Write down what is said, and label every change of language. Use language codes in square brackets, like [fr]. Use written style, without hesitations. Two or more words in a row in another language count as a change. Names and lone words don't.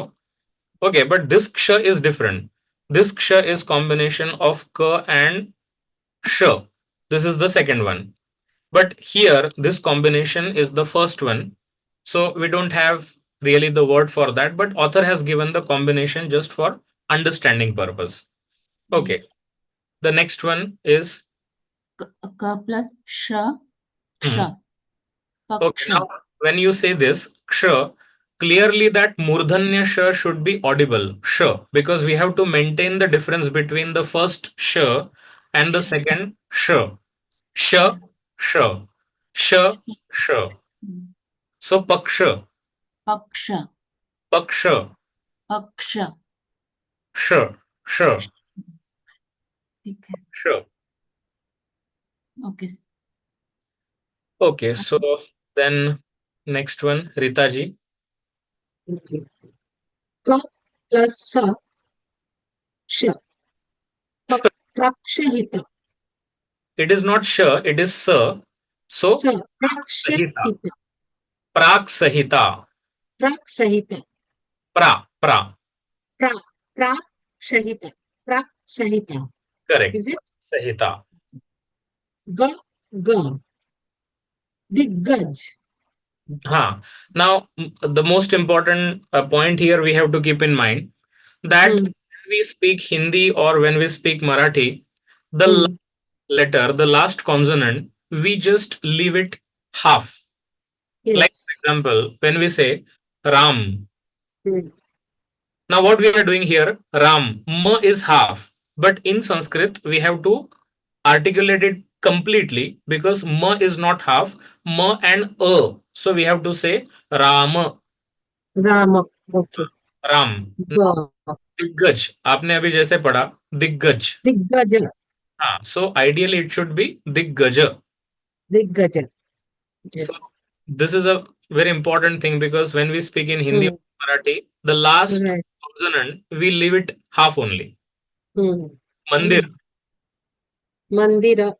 [en] Okay, but this ksha is different. This ksha is combination of ka and sha. This is the second one. But here, this combination is the first one. So we don't have really the word for that, but author has given the combination just for understanding purpose. Okay. Yes. The next one is Ka plus sha, ksha. okay. Paksha. Now, when you say this ksha, clearly that murdhanya sha should be audible sha, because we have to maintain the difference between the first sha and the second sha. Sha, sha, sha, sha. So paksha, Paksha. paksha, Paksha. sha, sha, [hi] ठीक है. [en] sha. Okay. Okay, so then next one, Rita ji. Okay. Ka plus sa, sh. Prakshahita. It is not sha, it is sa. So Sa. sahita, Prakshahita. prak sahita, Prakshahita. pra. Pra. Prakshahita. Prakshahita. Correct. Is it? Sahita. Ga. Ga. Diggaj. Now, the most important point here we have to keep in mind that when we speak Hindi or when we speak Marathi, the last letter, the last consonant, we just leave it half. Like, Yes. for example, when we say Ram. Hmm. Now, what we are doing here, Ram, ma is half. But in Sanskrit, we have to articulate it completely because ma is not half, ma and a. So we have to say Rama. Rama. Okay. राम. Ga. [hi] दिग्गज आपने अभी जैसे पढ़ा दिग्गज. [en] Diggaja. [hi] हाँ, [en] so ideally it should be दिग्गज. Diggaja. So Yes. this is a very important thing because when we speak in Hindi or Marathi, the last Right. consonant we leave it half only. Mandir. Mandira.